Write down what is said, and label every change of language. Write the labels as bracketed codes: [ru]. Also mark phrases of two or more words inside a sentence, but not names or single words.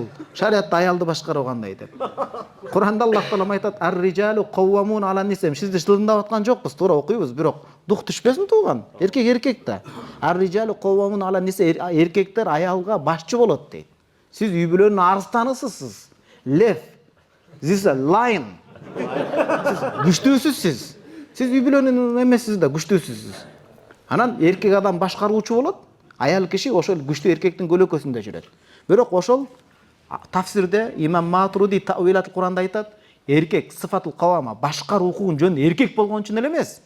[ky] Шариатта аялды башкаруу кандай деп. Куранда Аллах таалам айтат: [ar] "الرجال قوامون على النساء". [ky] Сизди тылындап аткан жокпуз, туура окуйбуз, бирок дух түшпөсүн тууган. Эркек да. [ar] الرجال قوامون على النساء, [ky] эркектер аялга башчы болот дейт. Сиз үй бүлөнүн арстанысысыз. Лев. [en] This a lion. [ky] Күчтүүсүз. Сиз үй бүлөнүн эмессиз да, күчтүүсүз. Анан эркек адам башкаруучу болот, аял киши ошол күчтүү эркектин көлөкөсүндө жүрөт. Бирок ошол тафсирде имам Матуриди Тауилат Куранда айтат, эркек [ar] صفة القوامة [ky] башкаруу жөн эркек болгон үчүн эле эмес.